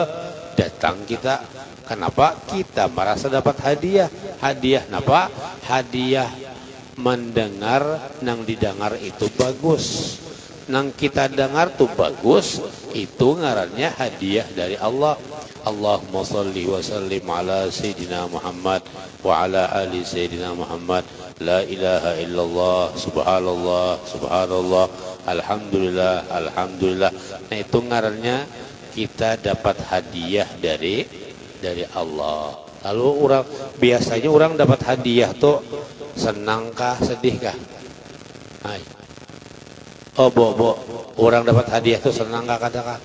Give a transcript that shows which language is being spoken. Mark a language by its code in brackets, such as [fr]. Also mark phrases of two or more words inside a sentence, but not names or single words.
[bjn] Datang kita. Kenapa? Kita merasa dapat hadiah. Hadiah kenapa? Hadiah mendengar, nang didengar itu bagus. Nang kita dengar tuh bagus, itu ngarannya hadiah dari Allah. [ar] اللهم صل وسلم على سيدنا محمد وعلى آل سيدنا محمد. لا إله إلا الله، سبحان الله، سبحان الله, الحمد لله، الحمد لله. [bjn] Nah itu ngarannya kita dapat hadiah dari Allah. Lalu biasanya orang dapat hadiah tuh senangkah, sedihkah? Hai. Oh orang dapat hadiah tuh senang gak katakan?